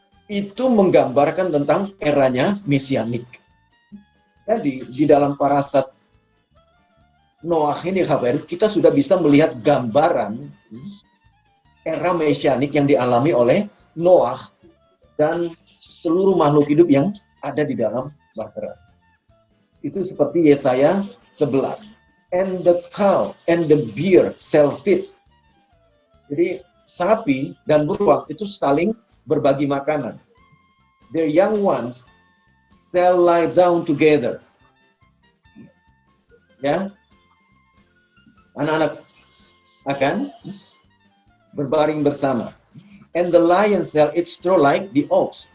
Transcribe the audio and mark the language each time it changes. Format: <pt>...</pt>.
<id>Itu menggambarkan tentang eranya mesianik. Jadi di dalam parasat Noah ini, kita sudah bisa melihat gambaran era mesianik yang dialami oleh Noah dan seluruh makhluk hidup yang ada di dalam bahtera. Itu seperti Yesaya 11.</id> <en>And the cow and the bear shall feed.</en> <id>Jadi sapi dan beruang itu saling berbagi makanan.</id> <en>Their young ones shall lie down together.</en> <id>Ya, anak-anak akan berbaring bersama.</id> <en>And the lion shall eat straw like the ox.</en>